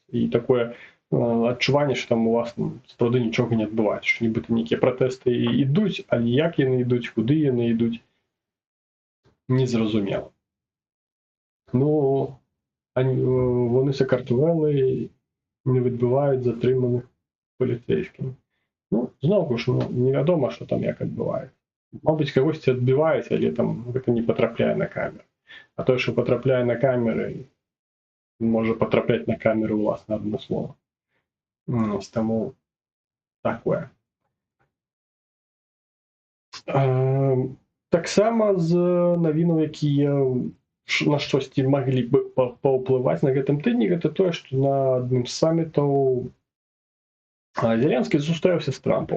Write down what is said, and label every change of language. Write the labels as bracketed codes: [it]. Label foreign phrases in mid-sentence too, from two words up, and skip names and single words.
[uk] І таке відчування, що там у вас, ну, справді нічого не відбувається, що нібито ніякі протести йдуть, а ніяк вони йдуть, куди вони йдуть, незрозуміло. Ну, вони Саакартвели не відбивають затриманих поліцейськими. [be] Ну, знову ж, невядома, що там як адбываецца. Мабыць, кагосьці адбіваюць, але там гэта не патрапляе на камеру. А той, што патрапляе на камеры, можа патрапляць на камеру ўласна адмыслова. Таму такое. Таксама з навінаў, якія на штосьці маглі бы паўплываць на гэтым тыдні, гэта тое, што на адным з самітаў Зеленскі сустрэўся з Трампам.